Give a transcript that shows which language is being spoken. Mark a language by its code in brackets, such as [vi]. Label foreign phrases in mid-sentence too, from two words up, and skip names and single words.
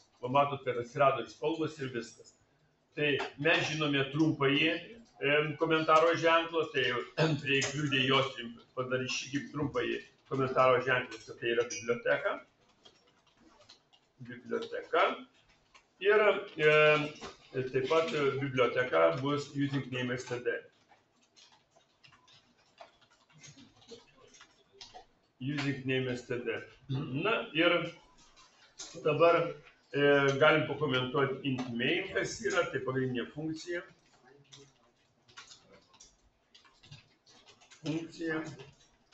[lt] Pamatot, kad atsirado ir spalvos ir viskas. Tai mes žinome trumpąjį komentaro ženklą, tai prie kliūdė jos padarysime trumpąjį komentaro ženklą, kad tai yra biblioteka. Ir taip pat biblioteka bus [en] using name std. Using name std. [lt] Na ir dabar galim pakomentuoti [en] int main, [lt] kas yra, tai pagrindinė funkcija.